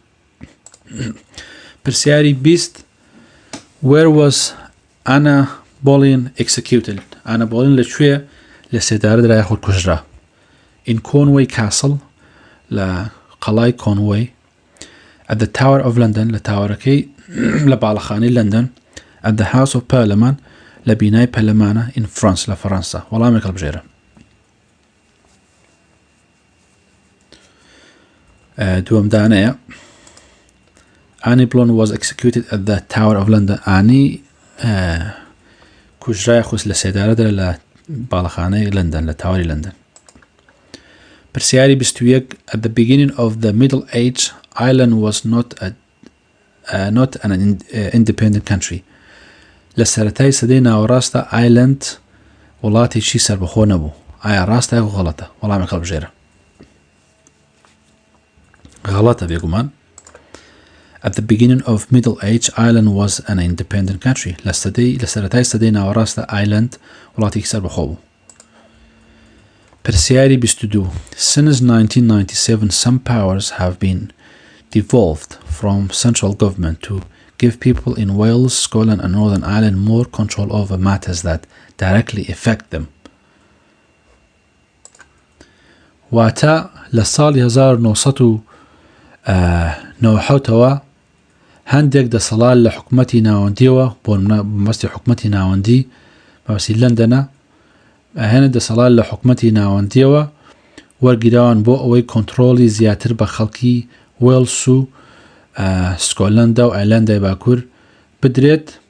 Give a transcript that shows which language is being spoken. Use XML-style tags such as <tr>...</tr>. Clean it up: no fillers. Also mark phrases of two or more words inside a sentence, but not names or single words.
<en>پرسیاری 20 Where was Anna Boleyn executed?</en> <ckb>Anna Boleyn لەکوێ لە سێدارەدا یاخود کوژرا</ckb> <en>In Conway Castle</en> <ckb>لە قەڵای Conway</ckb> <en>at the Tower of London</en> <ckb>لە تاوەرەکەی لە باڵەخانەی لندن</ckb> <en>at the House of Parliament</en> <ckb>لە بینای پەرلەمانە</ckb> <en>in France</en> <ckb>لە فەڕەنسا وەڵامێک هەڵبژێرە</ckb> <en>دووەمدانەیە Annie Boleyn was executed at the Tower of London Annie کوژرای</en> <ckb>خۆست لە سێدارەدا لە باڵەخانەی لندن لە تاوەری لندن پرسیاری 21</ckb> <en>At the beginning of the Middle Age Ireland was not an independent country</en> <ckb>لە سەرەتای سەدەی ناوەڕاستە ئایلند وڵاتێکی سەربەخۆ نەبوو ئایا ڕاستە یاخود غەڵەتە وەڵامێک هەڵبژێرە غەڵەتە بێگومان</ckb> <en>At the beginning of Middle Age Ireland was an independent country</en> <ckb>لە سەرەتای سەدەی ناوەڕاستە ئایلند وڵاتێکی سەربەخۆ بوو پرسیاری 22</ckb> <en>Since 1997 some powers have been devolved from central government to give people in Wales, Scotland and Northern Ireland more control over matters that directly affect them.</en> <ckb>واتە لە ساڵی 1997 نەوەحەوتەوە هەندێک دەسەڵات لە حکومەتی ناوەندیەوە بۆ مەستی حکومەتی ناوەندی باسی لەندەنە هەنە دەسەڵات لە حکومەتی ناوەندیەوە وەرگیراون بۆ ئەوەی کۆنتڕۆڵی زیاتر بە خەڵکی وێلس و سکۆتلەندە و ئایلەندای باکوور بدرێت</ckb>